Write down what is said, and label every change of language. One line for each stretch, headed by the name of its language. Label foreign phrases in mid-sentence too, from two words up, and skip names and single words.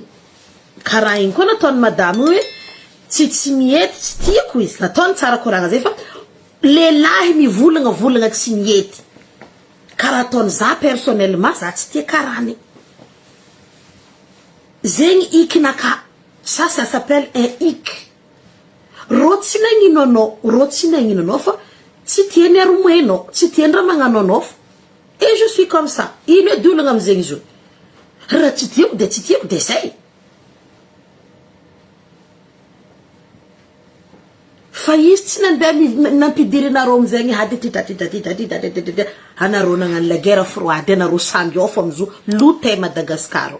Malagasy: Karaha igny koa nataon'ny madamo hoe tsy miety tsy tiako izy. Nataony tsara koragna zay fa lehilahy mivolagna tsy miety. Karaha ataony za personnellement za tsy tia karahany. Zegny ikinaka.
French: Ça s'appelle un hic.
Malagasy: Rotsy nagnino fa tsy tiany aromoenao, tsy tiany raha magnano anao.
French: Et je suis comme ça.
Malagasy: Ino edolagna amizegny zo. Raha tsy tiako de zay. Fa izy tsy nandeha nampidiry anareo amizegny tita anareo nagnano
French: la guerre froide
Malagasy: anareo samby ao fo amizo lota Madagasikara.